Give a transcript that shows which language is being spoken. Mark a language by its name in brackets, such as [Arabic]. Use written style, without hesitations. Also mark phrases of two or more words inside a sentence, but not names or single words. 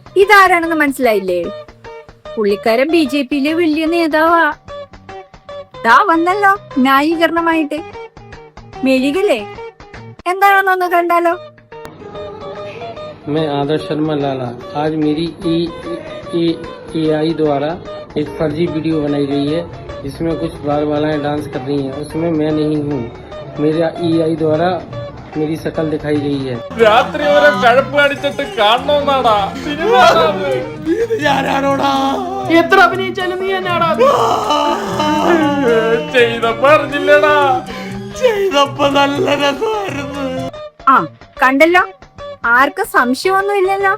[Malayalam] ഇതാരാണെന്ന് മനസ്സിലായില്ലേ? പുള്ളിക്കാരൻ BJPയിലെ വലിയ നേതാവാ. ദാ വന്നല്ലോ ന്യായീകരണമായിട്ട്. മെഴുകില്ലേ? എന്താണെന്നൊന്ന് കണ്ടാലോ? [Hindi] मैं आदर्श शर्मा लाला आज मेरी AI द्वारा एक फर्जी वीडियो बनाई गई है जिसमें कुछ बाल बालाएं डांस कर रही हैं, उसमें मैं नहीं हूँ। मेरा AI द्वारा मेरी शक्ल दिखाई गई है। [Malayalam] രാത്രി ഓരോ കഴപ്പ് കാണിച്ചിട്ട് കാണണമെന്നാടാ സിനിമ. എത്ര അഭിനയിച്ചാലും നീ എന്നാടാ ചെയ്തപ്പോ അറിഞ്ഞില്ലടാ. ചെയ്തപ്പോ നല്ല രസമായിരുന്നു. ആ കണ്ടല്ലോ, ആർക്കും സംശയമൊന്നും ഇല്ലല്ലോ.